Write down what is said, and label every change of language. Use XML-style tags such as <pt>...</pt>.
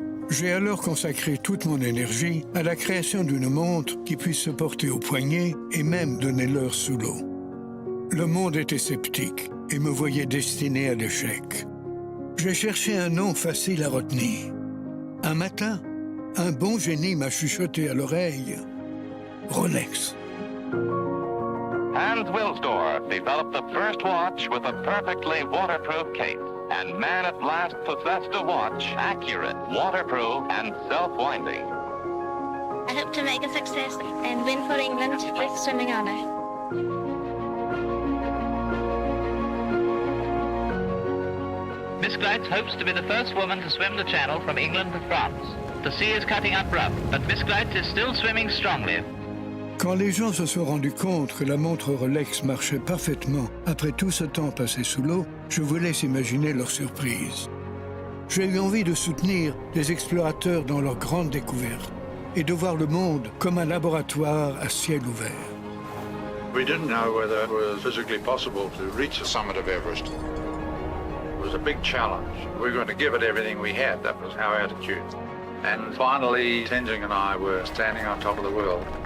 <fr>J'ai alors consacré toute mon énergie à la création d'une montre qui puisse se porter au poignet et même donner l'heure sous l'eau. Le monde était sceptique et me voyait destiné à l'échec. J'ai cherché un nom facile à retenir. Un matin, un bon génie m'a chuchoté à l'oreille « Rolex ».</fr> <en>Hans Wilsdorf developed the first watch with a perfectly waterproof case. And man at last possessed a watch accurate, waterproof, and self-winding. I hope to make a success and win for England with swimming honour. Miss Gleitz hopes to be the first woman to swim the channel from England to France. The sea is cutting up rough, but Miss Gleitz is still swimming strongly.</en> <fr>Quand les gens se sont rendus compte que la montre Rolex marchait parfaitement après tout ce temps passé sous l'eau, je vous laisse imaginer leur surprise. J'ai eu envie de soutenir les explorateurs dans leurs grandes découvertes et de voir le monde comme un laboratoire à ciel ouvert.</fr> <en>We didn't know whether it was physically possible to reach the summit of Everest. It was a big challenge. We were going to give it everything we had. That was our attitude. And finally, Tenzing and I were standing on top of the world.</en>